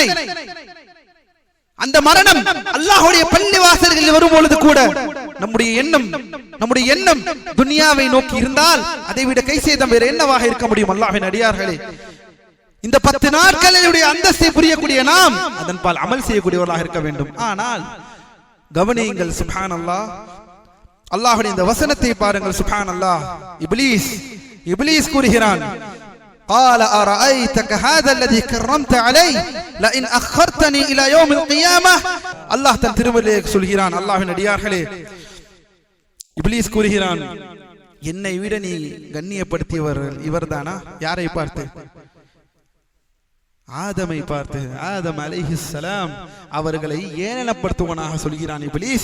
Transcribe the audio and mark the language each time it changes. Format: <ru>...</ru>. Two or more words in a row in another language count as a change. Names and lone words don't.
<ta>அந்த மரணம் அல்லாஹ்வுடைய பள்ளி வாசல்களில் வரும்பொழுது கூட நம்முடைய எண்ணம் துனியாவை நோக்கி இருந்தால் அதை விட கைசேதம் வேறு என்னவாக இருக்க முடியும்? அல்லாஹ்வின் அடியார்களே, இந்த 10 நாட்களுடைய அந்தஸ்தை புரியக்கூடிய நாம் அதன் பால் அமல் செய்யக்கூடியவர்களாக இருக்க வேண்டும். ஆனால் கவனியுங்கள், சுப்ஹானல்லாஹ், அல்லாஹ்வுடைய இந்த வசனத்தை பாருங்கள். சுப்ஹானல்லாஹ், இப்லீஸ் கூறுகிறான்,</ta> <ar>قال أرأيتك هذا الذي كرمت علي لئن أخرتني إلى يوم القيامة.</ar> <ta>அல்லாஹ் தன் திருமறையிலே சொல்கிறான், அல்லாஹ்வின் அடியார்களே, இப்லீஸ் கூறுகிறான், என்னை விட நீ கண்ணியப்படுத்தியவர் இவர்தானா? யாரை பார்த்து? ஆதமை பார்த்து. ஆதம் அலைஹிஸ்ஸலாம் அவர்களை ஏளனப்படுத்துவனாக சொல்கிறான் இப்லீஸ்.</ta>